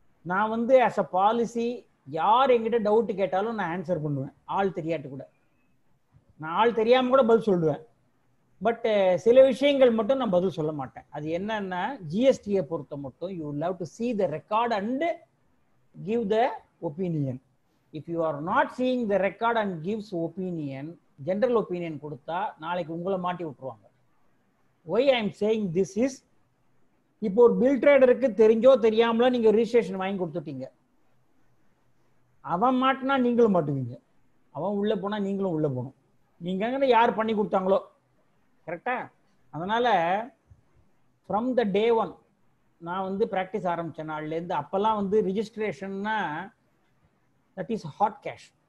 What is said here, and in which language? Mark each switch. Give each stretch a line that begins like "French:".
Tamil: நான் வந்து as a policy, யார் என்கிட்ட டவுட்டு கேட்டாலும் நான் ஆன்சர் பண்ணுவேன். ஆள் தெரியாட்டு கூட நான் ஆள் தெரியாமல் கூட பதில் சொல்லுவேன். பட் சில விஷயங்கள் மட்டும் நான் பதில் சொல்ல மாட்டேன். அது என்னன்னா, ஜிஎஸ்டியை பொறுத்த மட்டும்
English: You love to see the record and give the opinion. If you are not seeing the record and gives opinion, general opinion
Tamil: கொடுத்தா நாளைக்கு உங்களை மாட்டி விட்டுருவாங்க.
English: Why I am saying this is,
Tamil: இப்போ ஒரு பில் ட்ரேடருக்கு தெரிஞ்சோ தெரியாமலோ நீங்க ரிஜிஸ்ட்ரேஷன் வாங்கி கொடுத்துட்டீங்க. அவன் மாட்டினா நீங்களும் மாட்டுவீங்க. அவன் உள்ள போனா நீங்களும் உள்ள போகணும். நீங்க யார் பண்ணி கொடுத்தாங்களோ, கரெக்டா? அதனால
English: from the day one
Tamil: நான் வந்து ப்ராக்டிஸ் ஆரம்பித்த நாள்லேருந்து அப்போல்லாம் வந்து ரிஜிஸ்ட்ரேஷன்னா
English: That is hot cash.